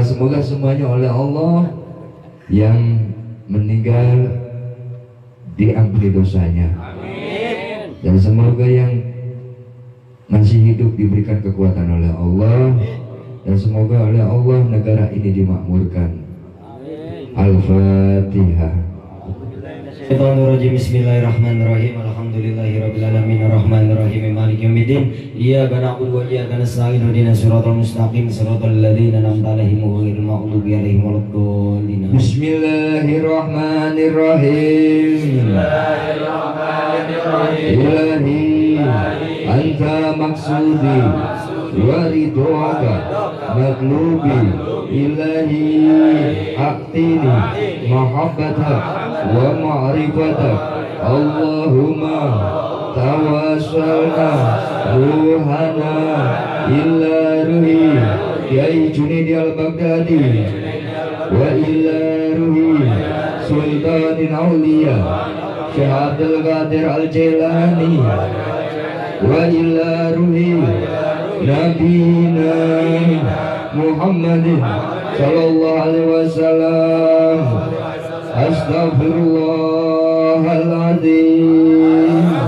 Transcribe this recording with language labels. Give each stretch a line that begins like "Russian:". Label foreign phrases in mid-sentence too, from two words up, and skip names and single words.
Indonesian: Semoga semuanya oleh Allah yang meninggal diampuni dosanya. Dan semoga yang masih hidup diberikan kekuatan oleh Allah. Dan semoga oleh Allah negara ini dimakmurkan. Al-Fatihah.
Arabic: بسم الله الرحمن الرحيم. الحمد لله رب العالمين الرحمن الرحيم مالك يوم الدين. إياك نعبد وإياك نستعين اهدنا الصراط المستقيم صراط الذين أنعمت عليهم غير المغضوب عليهم ولا الضالين. بسم الله الرحمن الرحيم. إلهي أنت مقصودي ورضاك مطلوبي إلهي أعطني محبتك ومعرفتك اللهم توسلنا روحنا إلى روح كياهي جنيدي البغدادي وإلى روح سلطان الأولياء شيخ عبد القادر الجيلاني وإلى روح نبينا محمد صلى الله عليه وسلم. أستغفر الله العظيم.